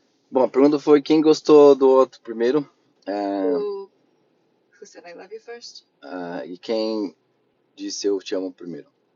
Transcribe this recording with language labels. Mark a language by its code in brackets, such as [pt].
[pt] Bom, a pergunta foi quem gostou do outro primeiro. [en] Who said I love you first? [pt] E quem disse eu te amo primeiro.